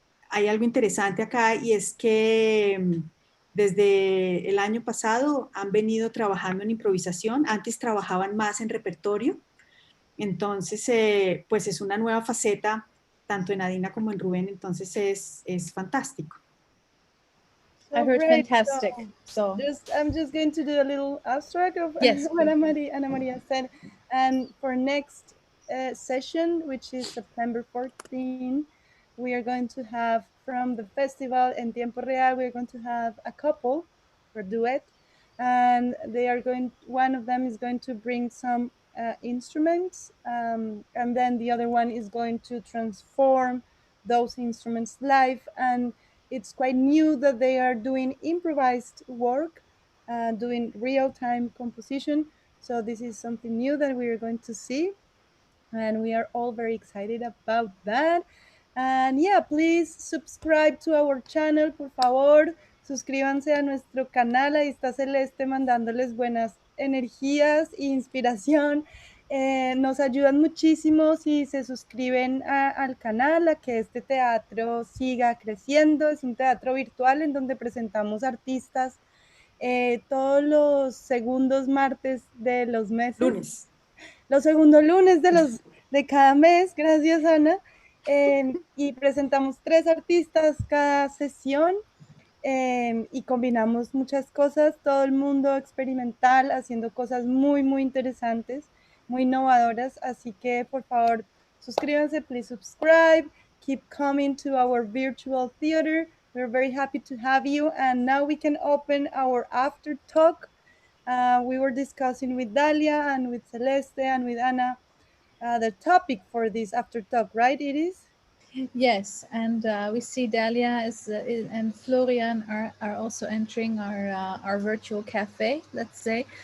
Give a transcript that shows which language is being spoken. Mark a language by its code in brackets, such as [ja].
[es] hay algo interesante acá y es que desde el año pasado han venido trabajando en improvisación, antes trabajaban más en repertorio, entonces pues es una nueva faceta tanto en Adina como en Rubén, entonces es fantástico. [en] I heard Great. fantastic. I'm just going to do a little abstract of Yes, what Ana Maria said. And for next session, which is September 14, we are going to have from the festival En Tiempo Real, we're going to have a couple for duet. And one of them is going to bring some instruments. And then the other one is going to transform those instruments live, and it's quite new that they are doing improvised work, doing real-time composition. So this is something new that we are going to see, and we are all very excited about that. And yeah, please subscribe to our channel, [es] por favor. Suscríbanse a nuestro canal. Ahí está Celeste mandándoles buenas energías e inspiración. Nos ayudan muchísimo si se suscriben al canal, a que este teatro siga creciendo. Es un teatro virtual en donde presentamos artistas todos los segundos martes de los meses. Lunes. Los segundos lunes de cada mes, gracias Ana, y presentamos 3 artistas cada sesión, y combinamos muchas cosas, todo el mundo experimental, haciendo cosas muy, muy interesantes, muy innovadoras, así que por favor suscríbanse, [en] please subscribe, keep coming to our virtual theater, we're very happy to have you, and now we can open our after talk. We were discussing with Dalia and with Celeste and with Ana the topic for this after talk, right, Iris? Yes, and we see Dalia and Florian are also entering our virtual cafe, let's say.